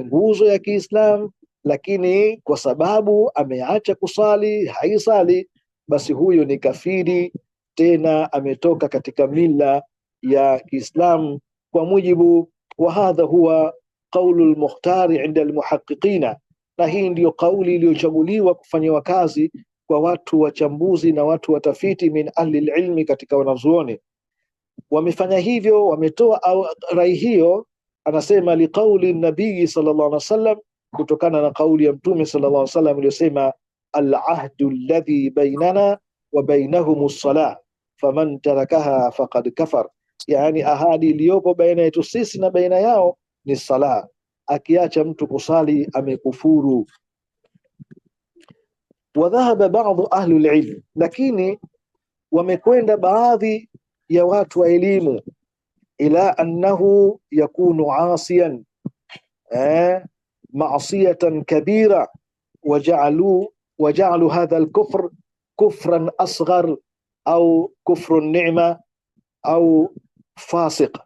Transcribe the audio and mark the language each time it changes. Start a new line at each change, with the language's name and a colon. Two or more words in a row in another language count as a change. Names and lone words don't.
Swahili: nguzo ya Kiislam, lakini kwa sababu ameacha kusali, haisali, basi huyo ni kafiri, tena ametoka katika mila ya Kiislam kwa mujibu wa
Arabic: هذا هو القول المختار عند المحققين,
Swahili: na hii ndiyo kauli iliyochaguliwa kufanyiwa kazi kwa watu wachambuzi na watu watafiti
Arabic: من أهل العلم,
Swahili: katika wanazuoni wamefanya hivyo, wametoa rai hiyo.
Arabic: Anasema لقول النبي صلى الله عليه وسلم,
Swahili: kutokana na kauli ya mtume
Arabic: صلى الله عليه وسلم iliyosema العهد الذي بيننا وبينهم الصلاة فمن تركها فقد كفر,
Swahili: yani ahadi iliyopo baina yetu sisi na baina yao ni sala, akiacha mtu kusali amekufuru.
Arabic: وذهب بعض أهل العلم,
Swahili: lakini wamekwenda baadhi ya watu wa elimu
Arabic: إلا أنه يكون عاصيا معصية كبيرة ويجعلوا هذا الكفر كفرا أصغر أو كفر نعمة أو فاسق.